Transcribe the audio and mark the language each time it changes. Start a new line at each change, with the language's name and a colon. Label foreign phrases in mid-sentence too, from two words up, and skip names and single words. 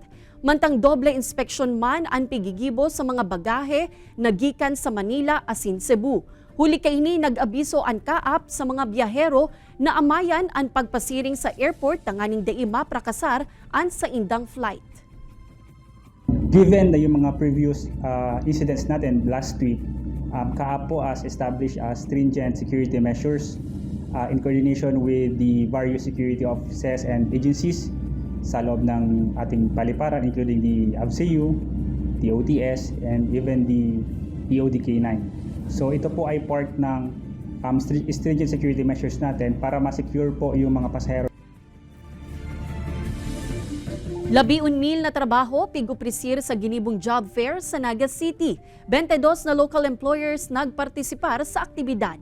Bikol: Mantang doble inspeksyon man ang pigigibo sa mga bagahe na gikan sa Manila asin Cebu. Huli kaini nag-abiso ang kaap sa mga biyahero na amayan ang pagpasiring sa airport tanganing dai maprakasar ang sa indang flight.
English: Given
Filipino: na yung mga
English: previous incidents natin last week, Kaapo has established stringent security measures in coordination with the various security offices and agencies
Filipino: sa loob ng ating paliparan,
English: including the ABCU, the OTS, and even the EODK9.
Filipino: So ito po ay part ng
English: stringent security measures
Filipino: natin para ma-secure po yung mga pasahero.
Bikol: 11,000 na trabaho pigupresir sa ginibong job fair sa Naga City. 22 na local employers nagpartisipar sa aktibidad.